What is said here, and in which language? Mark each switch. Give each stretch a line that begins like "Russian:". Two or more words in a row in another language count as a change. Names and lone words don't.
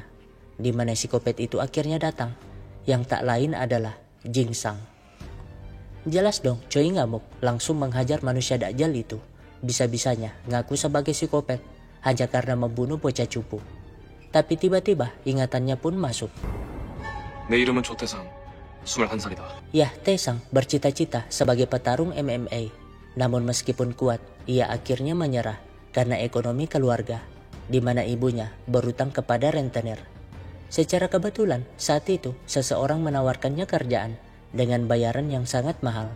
Indonesian: Di mana psikopat itu akhirnya datang, yang tak lain adalah Jing Sang. Jelas dong, Choi ngamuk, langsung menghajar manusia dajjal itu. Bisa-bisanya ngaku sebagai psikopat hanya karena membunuh bocah cupu. Tapi tiba-tiba ingatannya pun masuk.
Korean: 내 이름은 조태상, 21살이다.
Indonesian: Ya, Taesang bercita-cita sebagai petarung MMA. Namun meskipun kuat, ia akhirnya menyerah karena ekonomi keluarga, di mana ibunya berutang kepada rentenir. Secara kebetulan, saat itu seseorang menawarkannya kerjaan dengan bayaran yang sangat mahal.